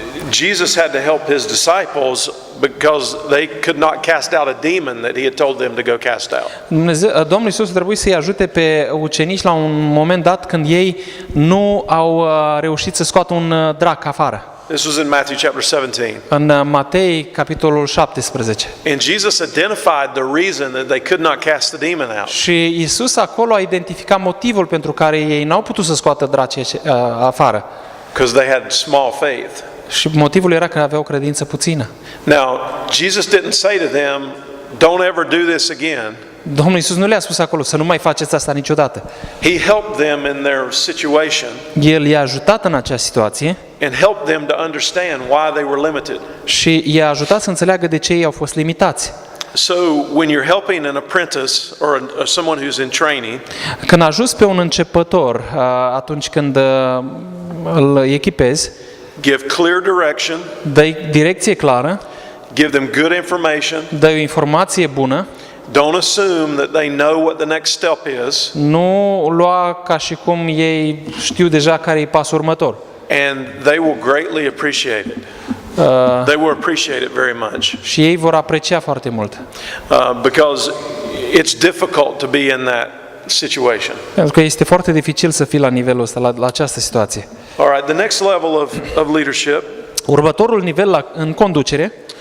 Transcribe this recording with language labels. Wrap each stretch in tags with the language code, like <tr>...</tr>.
<en>Jesus had to help his disciples because they could not cast out a demon that he had told them to go cast out.</en> <ro>Domnul Iisus trebuie să-i ajute pe ucenici la un moment dat când ei nu au reușit să scoată un drac afară.</ro> <en>This was in Matthew chapter 17.</en> <ro>În Matei, capitolul 17.</ro> <en>And Jesus identified the reason that they could not cast the demon out.</en> <ro>Și Iisus acolo a identificat motivul pentru care ei n-au putut să scoată dracii afară.</ro> <en>Because they had small faith.</en> <ro>Și motivul era că aveau credință puțină.</ro> <en>Now, Jesus didn't say to them, don't ever do this again.</en> <ro>Domnul Iisus nu le-a spus acolo să nu mai faceți asta niciodată.</ro> <en>He helped them in their situation</en> <ro>El i-a ajutat în acea situație</ro> <en>and helped them to understand why they were limited.</en> <ro>și i-a ajutat să înțeleagă de ce ei au fost limitați.</ro> <en>So, when you're helping an apprentice or someone who's in training,</en> <ro>Când ajuți pe un începător, atunci când îl echipezi,</ro> <en>give clear direction,</en> <ro>dă-i direcție clară,</ro> <en>give them good information.</en> <ro>dă-i o informație bună,</ro> <en>Don't assume that they know what the next step is,</en> <ro>nu lua ca și cum ei știu deja care e pasul următor.</ro> <en>and they will greatly appreciate it. They will appreciate it very much</en> <ro>Și ei vor aprecia foarte mult.</ro> <en>because it's difficult to be in that situation.</en> <ro>Pentru că este foarte dificil să fii la nivelul ăsta, la această situație.</ro> <en>All right, the next level of leadership</en> <ro>Următorul nivel în conducere</ro>